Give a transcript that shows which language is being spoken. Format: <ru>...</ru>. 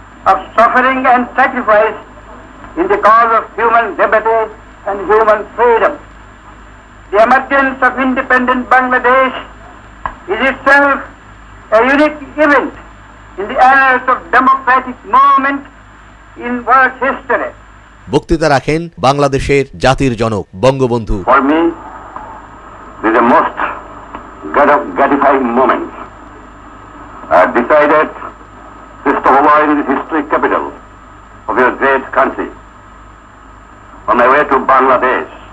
<en>of suffering and sacrifice in the cause of human liberty and human freedom. The emergence of independent Bangladesh is itself a unique event in the annals of democratic movement in world history.</en> <bn>বক্তৃতা রাখেন বাংলাদেশের জাতির জনক Bangabandhu.</bn> <en>For me, this is a most gratifying moment. I have decided to stop over in the historic capital of your great country on my way to Bangladesh.</en>